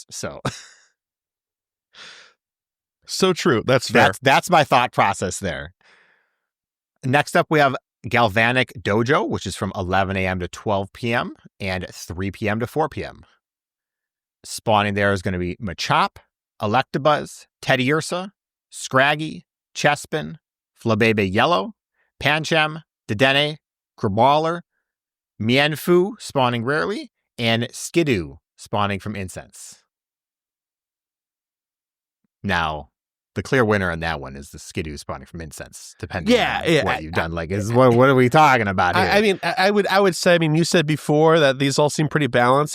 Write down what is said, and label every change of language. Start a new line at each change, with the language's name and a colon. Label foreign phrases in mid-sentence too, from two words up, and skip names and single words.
English: So true. That's fair. That's my thought process there. Next up, we have Galvanic Dojo, which is from 11 a.m. to 12 p.m. and 3 p.m. to 4 p.m. Spawning there is going to be Machop, Electabuzz, Teddiursa, Scraggy, Chespin, Flabebe Yellow, Pancham, Dedenne, Crabrawler, Mienfoo spawning rarely, and Skidoo spawning from Incense. Now, the clear winner on that one is the Skidoo spawning from incense, depending on what you've done. Like, what are we talking about here? I mean, I would say, I mean, you said before that these all seem pretty balanced.